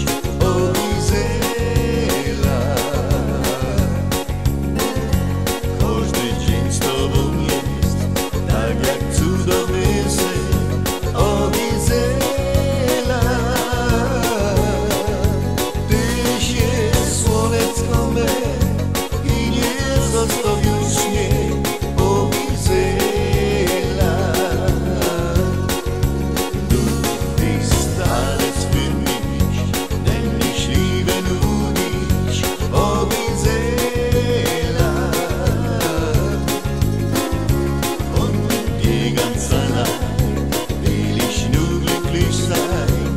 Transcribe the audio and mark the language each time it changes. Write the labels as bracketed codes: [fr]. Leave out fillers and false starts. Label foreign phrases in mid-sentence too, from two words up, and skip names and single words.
[pl] O Gizela, każdy dzień z tobą jest, tak jak cudowny sen. O Gizela, tyś jest słonecko me i nie zostawisz mnie. [de] O Gizela, du bist alles für mich, denn ich liebe nur dich. O Gizela, und mit dir ganz allein will ich nur glücklich sein.